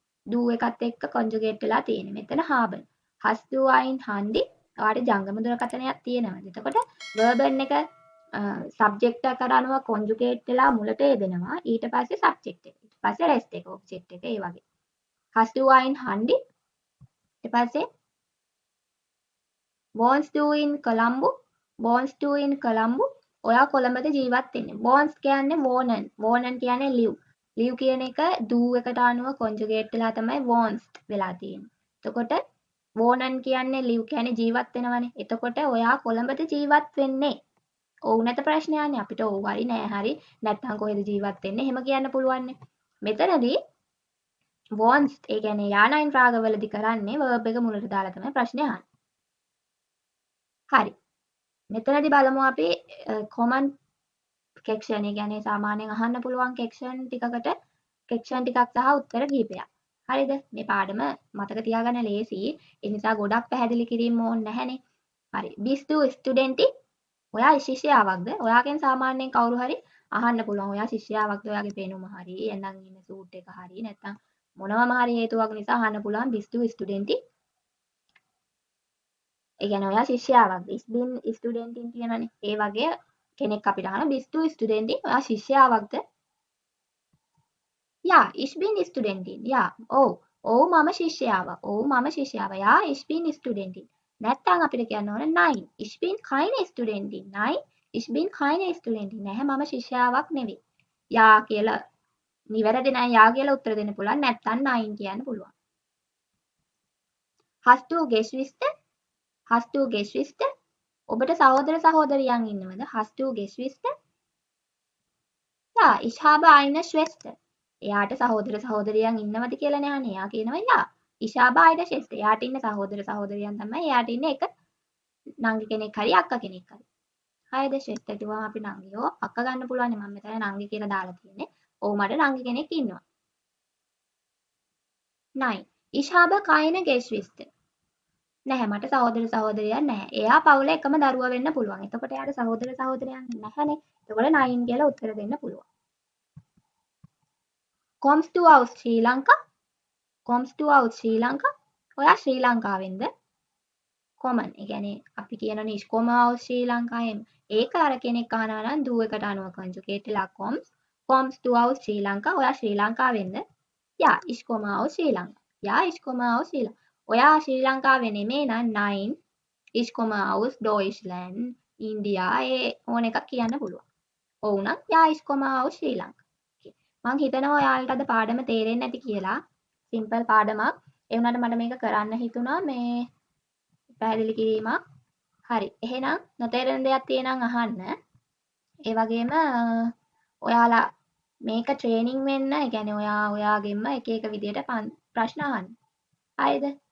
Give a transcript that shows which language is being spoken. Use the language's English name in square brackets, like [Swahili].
[Sinhala] do එකත් එක්ක conjugate වෙලා තියෙන්නේ. මෙතන haben. [German] Hast du ein Handy? [Sinhala] ඔයාට ජංගම දුරකථනයක් තියෙනවද? එතකොට verb එක subject එකට අනුව conjugate වෙලා මුලට යෙදෙනවා. ඊට පස්සේ subject එක. ඊට පස්සේ rest එක object එක ඒ වගේ. [German] Hast du ein Handy? [Sinhala] ඊට පස්සේ [German] wohnst du in Colombo? wohnst du in Colombo? [Sinhala] ඔයා කොළඹද ජීවත් වෙන්නේ. wohns කියන්නේ wohnen. wohnen කියන්නේ live. live කියන එක do එකට අනුව conjugate වෙලා තමයි wohns වෙලා තියෙන්නේ. එතකොට wohnen කියන්නේ live කියන්නේ ජීවත් වෙනවනේ. එතකොට ඔයා කොළඹද ජීවත් වෙන්නේ? ඔව් නැත ප්‍රශ්නයන්නේ අපිට ඔව් හරි නෑ හරි නැත්නම් කොහෙද ජීවත් වෙන්නේ එහෙම කියන්න පුළුවන්නේ. මෙතනදී wohns ඒ කියන්නේ Ja Nein Fragen වලදී කරන්නේ verb එක මුලට දාලා තමයි ප්‍රශ්නේ අහන්නේ. හරි. මෙතනදී බලමු අපි common question ඒ කියන්නේ සාමාන්‍යයෙන් අහන්න පුළුවන් question ටිකකට question ටිකක් සහ උත්තර කිහිපයක්. හරිද? මේ පාඩම මතක තියාගන්න ලේසි. ඒ නිසා ගොඩක් පැහැදිලි කිරීම ඕනේ නැහැනේ. හරි. [German] Bist du Studenti? [Sinhala] ඔයා ශිෂ්‍යයාවක්ද? ඔයාගෙන් සාමාන්‍යයෙන් කවුරු හරි අහන්න පුළුවන්. ඔයා ශිෂ්‍යයාවක්ද? ඔයාගේ පෙනුම හරි, එඳන් ඉන්න සූට් එක හරි නැත්නම් මොනවම හරි හේතුවක් නිසා අහන්න පුළුවන් [German] Bist du Studenti? [Sinhala] ඒ කියන්නේ ඔයා ශිෂ්‍යයාවක්ද? [German] Ich bin Studentin කියනවනේ. [Sinhala] ඒ වගේ කෙනෙක් අපිට අහන [German] Bist du Studentin? [Sinhala] ඔයා ශිෂ්‍යයාවක්ද? [German] Ja, ich bin Studentin. Ja, ඔව්. [Sinhala] ඔව් මම ශිෂ්‍යාව. ඔව් මම ශිෂ්‍යාව. [German] Ja, ich bin Studentin. [Sinhala] නැත්තම් අපිට කියන්න ඕන nein. [German] Ich bin keine Studentin. Nein, ich bin keine Studentin. [Sinhala] නැහැ මම ශිෂ්‍යාවක් නෙවෙයි. යා කියලා නිවැරදි නම් යා කියලා උත්තර දෙන්න පුළුවන්. නැත්තම් nein කියන්න පුළුවන්. [German] Hast du Geschwister? Hast du Geschwister? [Sinhala] ඔබට සහෝදර සහෝදරියන් ඉන්නවද? [German] Hast du Geschwister? Ja, ich habe eine Schwester. [Sinhala] එයාට සහෝදර සහෝදරියන් ඉන්නවද කියලානේ අහන්නේ. එයා කියනවා ja. [German] Ich habe eine Schwester. [Sinhala] එයාට ඉන්න සහෝදර සහෝදරියන් තමයි එයාට ඉන්න එක නංගි කෙනෙක් හරි අක්කා කෙනෙක් හරි. හරිද? Schwester කිව්වම අපි නංගියෝ අක්ක ගන්න පුළුවන්. මම මෙතන නංගි කියලා දාලා තියෙන්නේ. ඔව් මට නංගි කෙනෙක් ඉන්නවා. [German] Nein, ich habe keine Geschwister. [Sinhala] නැහැ මට සහෝදර සහෝදරියන් නැහැ. එයා පවුලේ එකම දරුවා වෙන්න පුළුවන්. එතකොට එයාට සහෝදර සහෝදරයන් නැහැනේ. එතකොට 9 කියලා උත්තර දෙන්න පුළුවන්. [German] Kommst du aus Sri Lanka? Kommst du aus Sri Lanka? [Sinhala] ඔයා ශ්‍රී ලංකාවෙන්ද? common. ඒ කියන්නේ අපි කියනනේ [German] ich komme aus Sri Lanka [Sinhala] එහෙම. ඒක අර කෙනෙක් අහනවා නම් do එකට අනුව conjugate වෙලා [German] kommst du aus Sri Lanka? [Sinhala] ඔයා ශ්‍රී ලංකාවෙන්ද? [German] Ja, ich komme aus Sri Lanka. Ja, ich komme aus Sri Lanka. [Sinhala] ඔයා ශ්‍රී ලංකාවේ නෙමෙයි නම් [German] nein, ich komme aus Deutschland, India [Sinhala] ඒ ඕන එකක් කියන්න පුළුවන්. ඔව් නම් [German] ja, ich komme aus Sri Lanka. [Sinhala] මං හිතනවා ඔයාලට අද පාඩම තේරෙන්නේ නැති කියලා. සිම්පල් පාඩමක්. ඒ වුණාට මට මේක කරන්න හිතුණා මේ පැහැදිලි කිරීමක්. හරි. එහෙනම් නොතේරෙන දෙයක් තියෙනම් අහන්න. ඒ වගේම ඔයාලා මේක ට්‍රේනින් වෙන්න, ඒ කියන්නේ ඔයා ඔයාගෙන්ම එක එක විදියට ප්‍රශ්න අහන්න. හරිද?